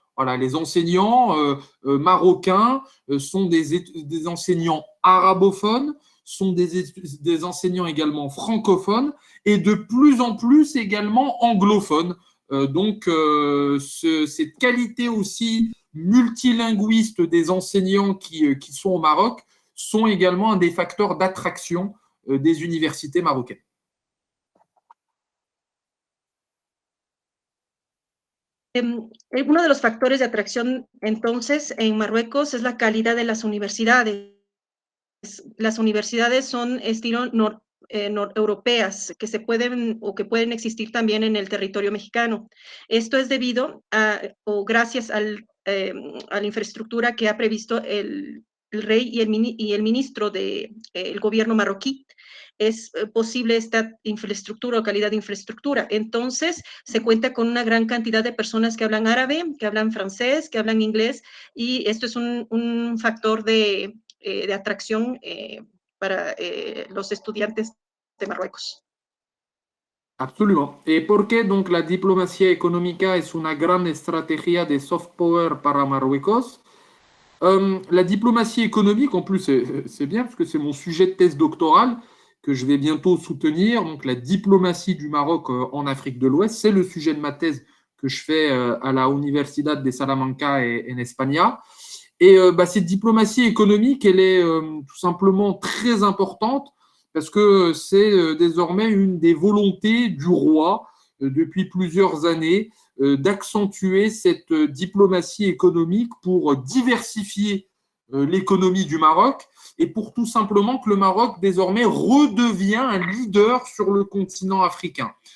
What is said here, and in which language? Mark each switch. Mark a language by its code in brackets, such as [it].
[fr] Voilà, les enseignants marocains sont des enseignants arabophones, sont des enseignants également francophones et de plus en plus également anglophones. Donc, cette qualité aussi multilinguiste des enseignants qui sont au Maroc sont également un des facteurs d'attraction des universités marocaines. [es] Uno de los factores de atracción entonces en Marruecos es la calidad de las universidades. Las universidades son estilo europeas que se pueden o que pueden existir también en el territorio mexicano. Esto es debido a o gracias a la infraestructura que ha previsto el rey y el ministro del gobierno marroquí. Es posible esta infraestructura o calidad de infraestructura. Entonces, se cuenta con una gran cantidad de personas que hablan árabe, que hablan francés, que hablan inglés, y esto es un factor de atracción para los estudiantes de Marruecos. [fr] Absolument. [es] ¿Y por qué donc la diplomacia económica es una gran estrategia de soft power para Marruecos? [fr] La diplomatie économique, en plus, c'est bien parce que c'est mon sujet de thèse doctorale que je vais bientôt soutenir. Donc, la diplomatie du Maroc en Afrique de l'Ouest, c'est le sujet de ma thèse que je fais à la Universidad de Salamanca en España. Et cette diplomatie économique, elle est tout simplement très importante parce que c'est désormais une des volontés du roi depuis plusieurs années d'accentuer cette diplomatie économique pour diversifier l'économie du Maroc et pour tout simplement que le Maroc désormais redevient un leader sur le continent africain.